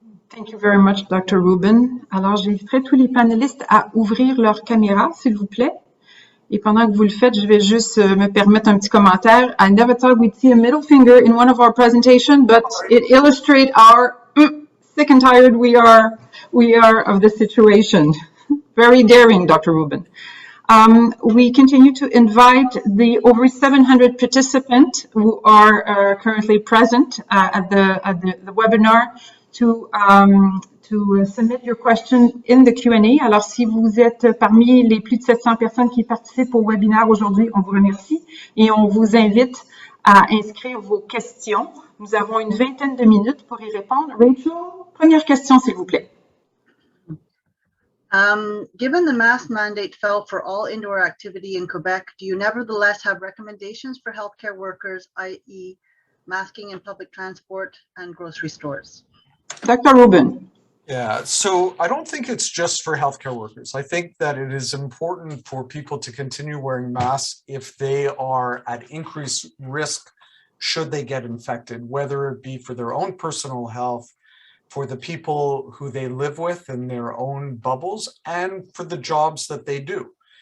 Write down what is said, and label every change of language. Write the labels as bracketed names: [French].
[English] Thank you very much, [French] Dr. Rubin. Alors, j'inviterai tous les panélistes à ouvrir leur caméra, s'il vous plaît. Et pendant que vous le faites, je vais juste me permettre un petit commentaire. [English] I never thought we'd see a middle finger in one of our presentations, but it illustrates our sick and tired we are of the situation. Very daring, Dr. Rubin. We continue to invite the over 700 participants who are currently present at the webinar to submit your question in the Q&A. [French] Alors, si vous êtes parmi les plus de 700 personnes qui participent au webinaire aujourd'hui, on vous remercie et on vous invite à inscrire vos questions. Nous avons une vingtaine de minutes pour y répondre. Rachel, première question, s'il vous plaît. [English] Given the mask mandate fell for all indoor activity in Quebec, do you nevertheless have recommendations for healthcare workers, i.e. masking in public transport and grocery stores? Dr. Rubin. Yeah, so I don't think it's just for healthcare workers. I think that it is important for people to continue wearing masks if they are at increased risk should they get infected, whether it be for their own personal health, for the people who they live with in their own bubbles, and for the jobs that they do.